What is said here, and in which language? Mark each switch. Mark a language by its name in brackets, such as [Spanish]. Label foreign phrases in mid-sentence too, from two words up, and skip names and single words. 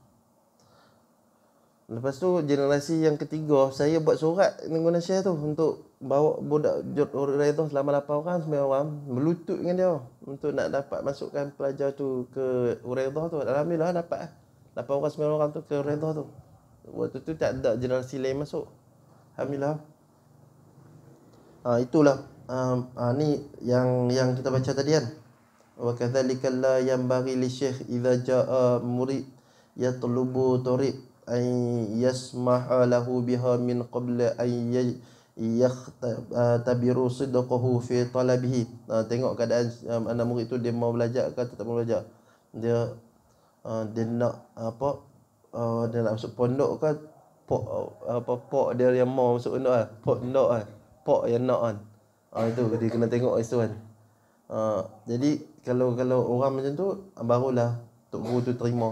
[Malay] Lepas tu generasi yang ketiga, saya buat surat dengan Syekh tu untuk bawa budak Redha selama 8 orang, 9 orang melutut dengan dia untuk nak dapat masukkan pelajar tu ke Redha tu. Alhamdulillah dapat 8 orang 9 orang tu ke Redha tu. Waktu tu tak ada generasi lain masuk. Alhamdulillah. Itulah ni yang kita baca tadi kan. [Arabic] وكذلك لا ينبغي لشيخ إذا جاء مريد يطلب طريق أن يسمح له بها من قبل أن يختبر صدقه في طلبه. [Malay] Tengok keadaan anak murid tu, dia mau belajar ke tak mau belajar. Dia nak dia nak masuk pondok ke pok dia yang mau masuk pondok lah. Pok yang nak kan. Itu dia kena tengok itu kan. Jadi kalau orang macam tu barulah Tok Guru tu terima.